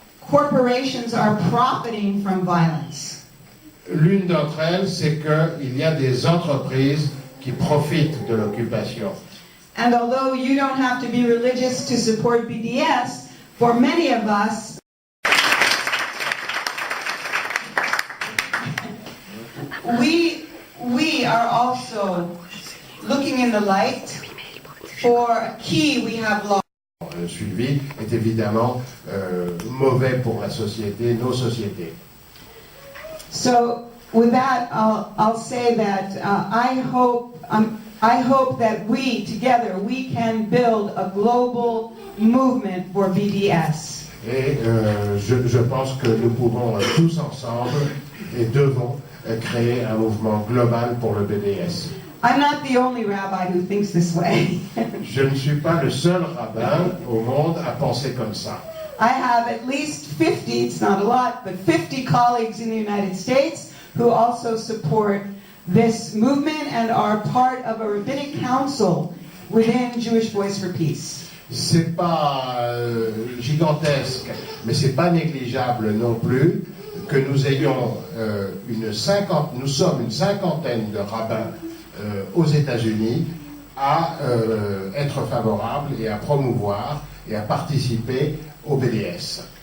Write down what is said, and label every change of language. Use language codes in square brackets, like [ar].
[en] corporations are profiting from violence. [fr] L'une d'entre elles, c'est qu'il y a des entreprises qui profitent de l'occupation. [en] And although you don't have to be religious to support BDS, for many of us, we are also looking in the light for a key we have lost. [fr] Le suivi est évidemment mauvais pour la société, nos sociétés. [en] So with that, I'll say that I hope that we together we can build a global movement for BDS. [fr] Et je pense que nous pouvons tous ensemble et devons créer un mouvement global pour le BDS. [en] I'm not the only rabbi who thinks this way. [fr] Je ne suis pas le seul rabbin au monde à penser comme ça. [en] I have at least 50, it's not a lot, but 50 colleagues in the United States who also support this movement and are part of a rabbinic council within Jewish Voice for Peace. [fr] C'est pas gigantesque, mais c'est pas négligeable non plus que nous ayons nous sommes une cinquantaine de rabbins aux États-Unis à être favorables et à promouvoir et à participer au BDS.